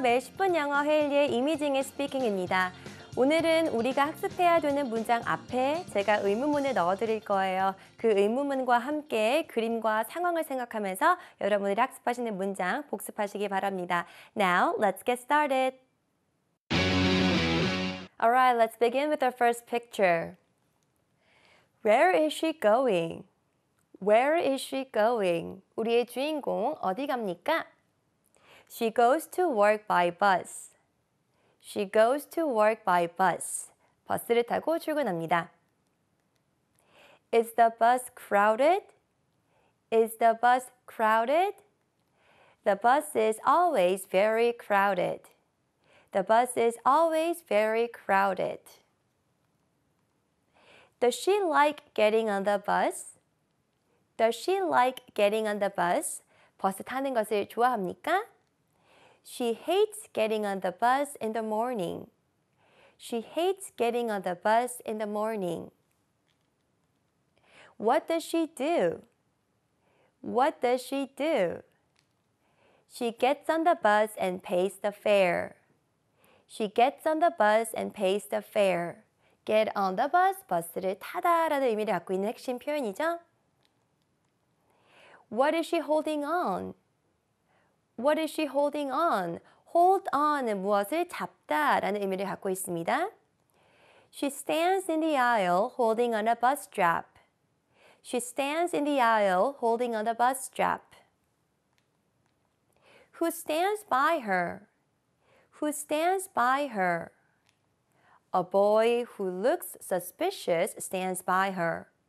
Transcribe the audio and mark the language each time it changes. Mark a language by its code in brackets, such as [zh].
[ko] 매일 10분 영어 헤일리의 이미징의 스피킹입니다. 오늘은 우리가 학습해야 되는 문장 앞에 제가 의문문을 넣어드릴 거예요. 그 의문문과 함께 그림과 상황을 생각하면서 여러분들이 학습하시는 문장 복습하시기 바랍니다. [en] Now, let's get started. Alright, let's begin with our first picture. Where is she going? Where is she going? [ko] 우리의 주인공 어디 갑니까? [en] She goes to work by bus. She goes to work by bus. [ko] 버스를 타고 출근합니다. [en] Is the bus crowded? Is the bus crowded? The bus is always very crowded. The bus is always very crowded. Does she like getting on the bus? Does she like getting on the bus? [ko] 버스 타는 것을 좋아합니까? [en] She hates getting on the bus in the morning. She hates getting on the bus in the morning. What does she do? What does she do? She gets on the bus and pays the fare. She gets on the bus and pays the fare. Get on the bus, [ko] 버스를 타다라는 의미를 갖고 있는 핵심 표현이죠. [en] What is she holding on? What is she holding on? [ko] Hold on은 무엇을 잡다라는 의미를 갖고 있습니다. [en] She stands in the aisle holding on a bus strap. She stands in the aisle holding on a bus strap. Who stands by her? Who stands by her? A boy who looks suspicious stands by her.